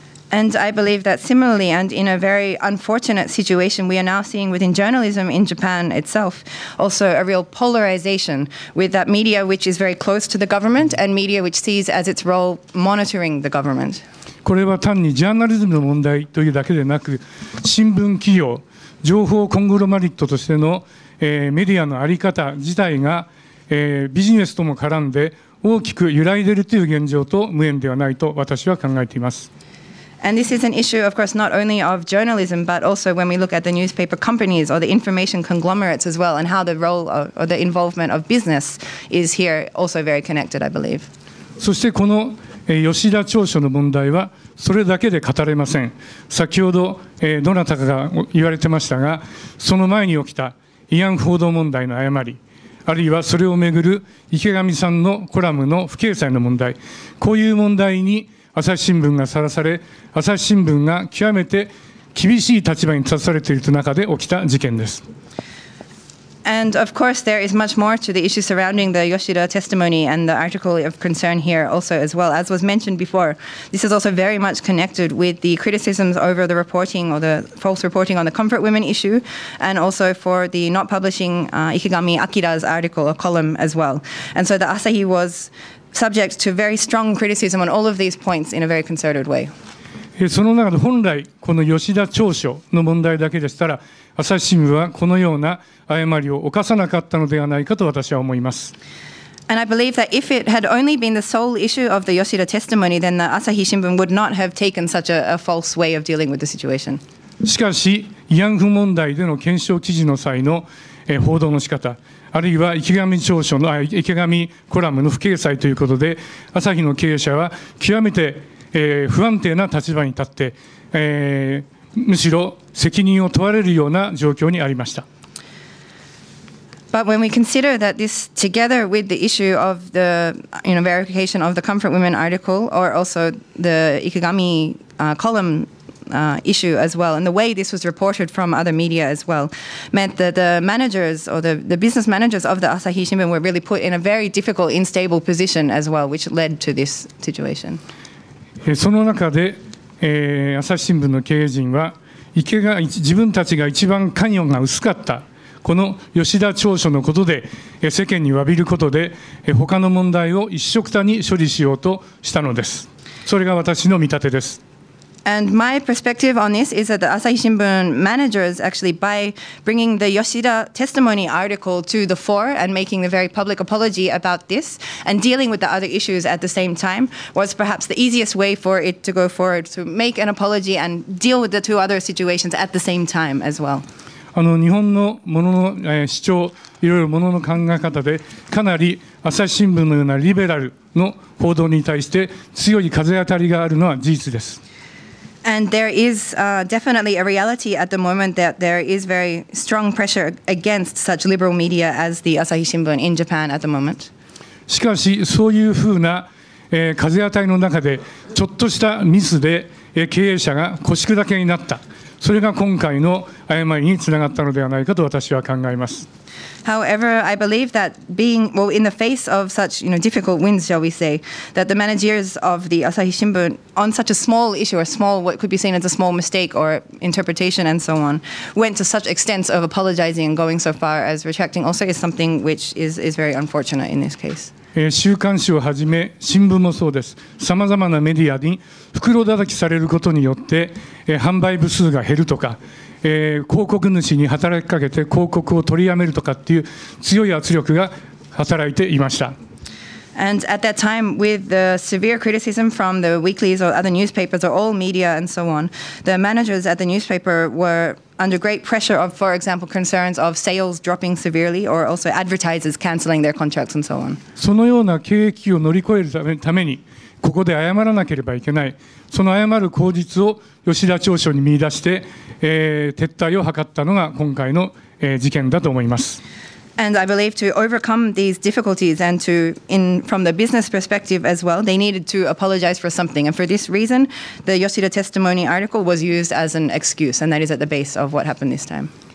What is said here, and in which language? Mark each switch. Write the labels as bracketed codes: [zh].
[en] And I believe that similarly, and in a very unfortunate situation, we are now seeing within journalism in Japan itself also a real polarization with that media which is very close to the government and media which sees as its role monitoring the government. [ja] これは単にジャーナリズムの問題というだけでなく、新聞企業、情報コングロマリットとしての、メディアの在り方自体が、ビジネスとも絡んで大きく揺らいでいるという現状と無縁ではないと私は考えています。 [en] And this is an issue, of course, not only of journalism, but also when we look at the newspaper companies or the information conglomerates as well, and how the role or the involvement of business is here also very connected, I believe. [ja] そしてこの吉田調書の問題はそれだけで語れません。先ほどどなたかが言われてましたが、その前に起きた慰安婦報道問題の誤り、あるいはそれをめぐる池上さんのコラムの不掲載の問題、こういう問題に朝日新聞がさらされ、朝日新聞が極めて厳しい立場に立たされている中で起きた事件です。 [en] And of course, there is much more to the issue surrounding the Yoshida testimony and the article of concern here also as well. As was mentioned before, this is also very much connected with the criticisms over the reporting or the false reporting on the comfort women issue, and also for the not publishing Ikegami Akira's article or column as well. And so the Asahi was subject to very strong criticism on all of these points in a very concerted way. [ja] その中で本来この吉田調書の問題だけでしたら、朝日新聞はこのような誤りを犯さなかったのではないかと私は思います。 [en] And I believe that if it had only been the sole issue of the Yoshida testimony, then the Asahi Shimbun would not have taken such a false way of dealing with the situation. [ja] しかし、慰安婦問題での検証記事の際の報道の仕方、あるいは池上調書の池上コラムの不掲載ということで、朝日の経営者は極めて不安定な立場に立って、むしろ責任を問われるような状況にありました。 [en] But when we consider that this, together with the issue of the verification of the Comfort Women article, or also the Ikegami column issue as well, and the way this was reported from other media as well, meant that the managers or the business managers of the Asahi Shimbun were really put in a very difficult, unstable position as well, which led to this situation. [ja] その中で、朝日新聞の経営陣は自分たちが一番関与が薄かったこの吉田調書のことで世間に詫びることで他の問題を一緒くたに処理しようとしたのです。それが私の見立てです。 [en] And my perspective on this is that the Asahi Shimbun managers actually, by bringing the Yoshida testimony article to the fore and making the very public apology about this and dealing with the other issues at the same time, was perhaps the easiest way for it to go forward, to make an apology and deal with the two other situations at the same time as well. [ja] 日本のものの主張、いろいろものの考え方でかなり朝日新聞のようなリベラルの報道に対して強い風当たりがあるのは事実です。 [en] And there is definitely a reality at the moment that there is very strong pressure against such liberal media as the Asahi Shimbun in Japan at the moment. [ja] しかしそういうふうな、風当たりの中でちょっとしたミスで、経営者が腰砕けになった。それが今回の誤りにつながったのではないかと私は考えます。 [en] However, I believe that in the face of such difficult winds, shall we say, that the managers of the Asahi Shimbun, on such a small issue, or what could be seen as a small mistake or interpretation and so on, went to such extents of apologizing and going so far as retracting also is something which is very unfortunate in this case. [ja] 週刊誌をはじめ新聞もそうです。さまざまなメディアに袋叩きされることによって、販売部数が減るとか、広告主に働きかけて広告を取りやめるとかっていう強い圧力が働いていました。 [en] And at that time, with the severe criticism from the weeklies or other newspapers or all media and so on, the managers at the newspaper were under great pressure of, for example, concerns of sales dropping severely or also advertisers cancelling their contracts and so on. [ja] そのような経営危機を乗り越えるために、ここで謝らなければいけない。その謝る口実を吉田調書に見出して、撤退を図ったのが今回の、事件だと思います。 [en] And I believe to overcome these difficulties and from the business perspective as well, they needed to apologize for something. And for this reason, the Yoshida testimony article was used as an excuse, and that is at the base of what happened this time.